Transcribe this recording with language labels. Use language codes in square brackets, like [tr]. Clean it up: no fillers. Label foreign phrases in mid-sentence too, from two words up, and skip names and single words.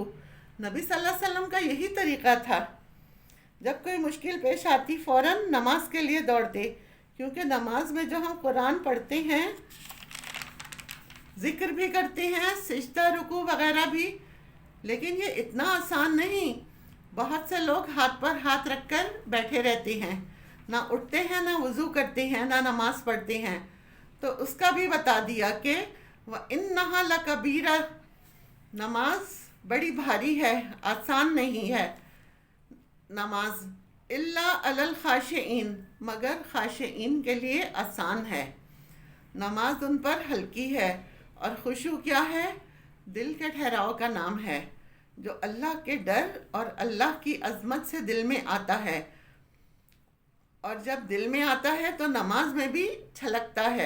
[hi] नबी [ar] صلى الله عليه وسلم [hi] का यही तरीक़ा था। जब कोई मुश्किल पेश आती फ़ौरन नमाज के लिए दौड़ते, क्योंकि नमाज में जो हम कुरान पढ़ते हैं, ज़िक्र भी करते हैं, सिजदा रुकू वग़ैरह भी, लेकिन ये इतना आसान नहीं। बहुत से लोग हाथ पर हाथ रखकर बैठे रहते हैं, ना उठते हैं, ना वज़ू करते हैं, ना नमाज पढ़ते हैं। तो उसका भी बता दिया कि [ar] وإنها لكبيرة, [hi] नमाज बड़ी भारी है, आसान नहीं है नमाज। [ar] إلا على الخاشعين, [hi] मगर खाशिईन के लिए आसान है। नमाज उन पर हल्की है। और खुशू क्या है? दिल के ठहराव का नाम है, जो अल्लाह के डर और अल्लाह की अज़मत से दिल में आता है। और जब दिल में आता है तो नमाज में भी छलकता है।